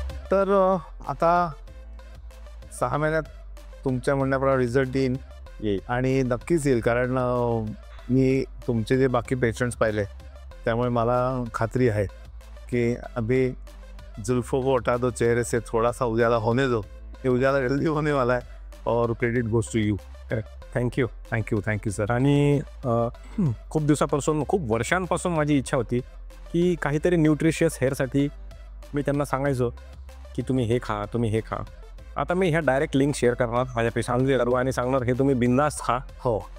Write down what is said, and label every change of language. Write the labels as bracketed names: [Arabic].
[Marathi] तर आता 6 महिन्यात तुमच्या म्हणण्याप्रमाणे रिझल्ट येईल आणि नक्कीच येईल. कारण मी तुमचे जे बाकी पेशंट्स पाहिले त्यामुळे मला खात्री आहे कि [Hindi] अभी जुल्फों को हटा दो चेहरे से, थोड़ा सा उजाला होने दो. ये उजाला जल्दी होने वाला है और [English] Credit goes to you. Thank you sir. [Marathi] आणि खूप दिवसापासून, खूप वर्षांपासून माझी इच्छा होती की काहीतरी न्यूट्रिशियस हेअरसाठी मी त्यांना सांगायचो की तुम्ही हे खा, तुम्ही हे खा. आता मी ह्या डायरेक्ट लिंक शेअर करणार माझ्या पेशंट आणि सांगणार हे तुम्ही बिंदास खा. हो,